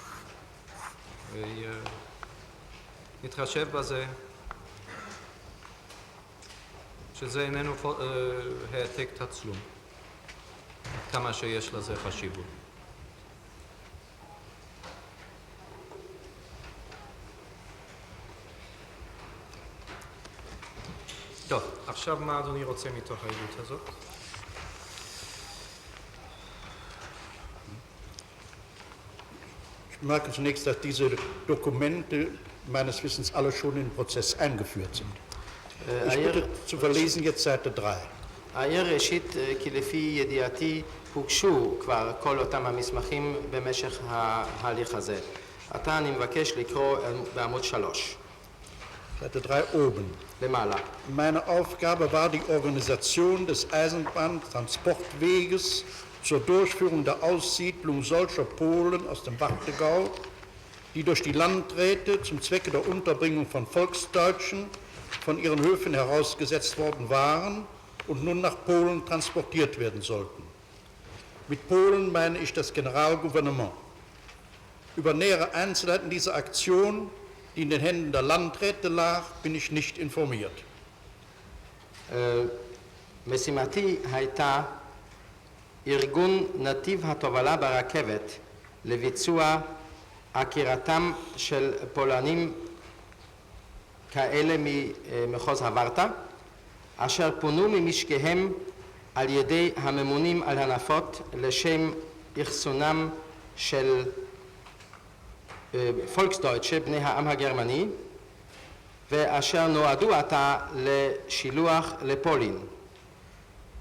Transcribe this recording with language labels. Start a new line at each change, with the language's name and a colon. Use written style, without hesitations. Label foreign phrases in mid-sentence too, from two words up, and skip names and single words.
Hebrew: נתחשב בזה שזה איננו העתק תצלום, כמה שיש לזה חשיבות. טוב, עכשיו מה אדוני רוצה מתוך העדות הזאת?
German: Ich merke zunächst, dass diese Dokumente meines Wissens alle schon in den Prozess eingeführt sind. Ich bitte zu verlesen jetzt Seite 3.
Hebrew: העיר ראשית כי לפי ידיעתי הוגשו כבר כל אותם המסמכים במשך ההליך הזה. עתה אני מבקש לקרוא בעמוד 3.
German: Seite 3 oben.
Hebrew: למעלה.
German: Meine Aufgabe war die Organisation des Eisenbahntransportweges zur Durchführung der Aussiedlung solcher Polen aus dem Warthegau, die durch die Landräte zum Zwecke der Unterbringung von Volksdeutschen von ihren Höfen herausgesetzt worden waren und nun nach Polen transportiert werden sollten. Mit Polen meine ich das Generalgouvernement. Über nähere Einzelheiten dieser Aktion, die in den Händen der Landräte lag, bin ich nicht informiert.
Hebrew: משימתי הייתה ארגון נתיב התובלה ברכבת לביצוע עקירתם של פולנים כאלה ממחוז הוורטה, אשר פונו ממשקיהם על ידי הממונים על הנפות לשם אחסונם של פולקסדויטשה, בני העם הגרמני, ואשר נועדו עתה לשילוח לפולין.